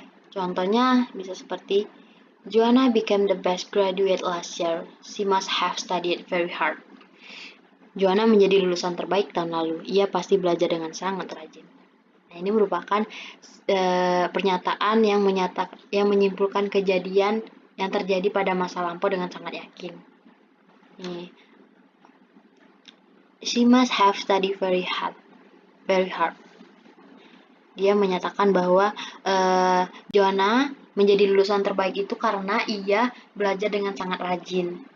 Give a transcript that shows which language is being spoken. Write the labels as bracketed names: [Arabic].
[Indonesian] Contohnya bisa seperti [English] Joanna became the best graduate last year. She must have studied very hard. [Indonesian] Joanna menjadi lulusan terbaik tahun lalu. Ia pasti belajar dengan sangat rajin. Nah, ini merupakan pernyataan yang menyimpulkan kejadian yang terjadi pada masa lampau dengan sangat yakin. [English] Nih, she must have studied very hard. [Indonesian] Dia menyatakan bahwa Joanna menjadi lulusan terbaik itu karena ia belajar dengan sangat rajin.